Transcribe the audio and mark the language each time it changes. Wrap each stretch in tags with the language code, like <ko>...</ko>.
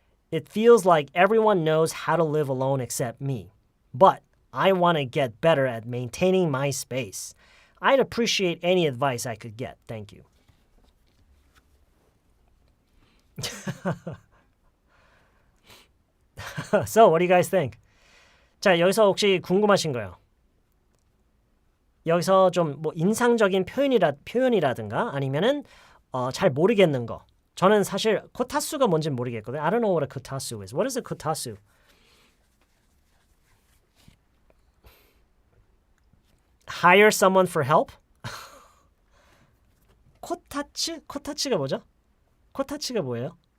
<en>It feels like everyone knows how to live alone except me. But I want to get better at maintaining my space. I'd appreciate any advice I could get. Thank you. So, what do you guys think?</en> <ko>자, 여기서 혹시 궁금하신 거요? 여기서 좀 뭐 인상적인 표현이라든가 아니면은 잘 모르겠는 거. 저는 사실 kotatsu가 뭔지는 모르겠거든요.</ko> <en>I don't know what a kotatsu is. What is a kotatsu? Hire someone for help?</en> <ko>코타츠? 코타츠가 뭐죠? 코타츠가 뭐예요?</ko>